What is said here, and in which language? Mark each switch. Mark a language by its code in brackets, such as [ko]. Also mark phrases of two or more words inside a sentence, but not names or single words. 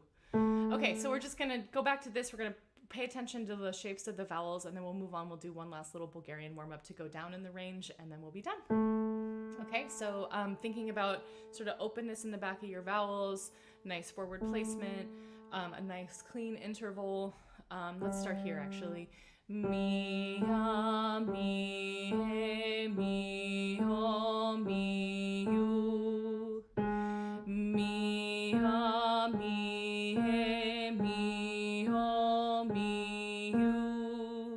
[en] Okay, so we're just going to go back to this. We're going to pay attention to the shapes of the vowels, and then we'll move on. We'll do one last little Bulgarian warm-up to go down in the range, and then we'll be done. Okay, so thinking about sort of openness in the back of your vowels, nice forward placement, a nice clean interval. Let's start here, actually. Mi, mi, mi, mi, u. Mi, mi, mi, mi, u.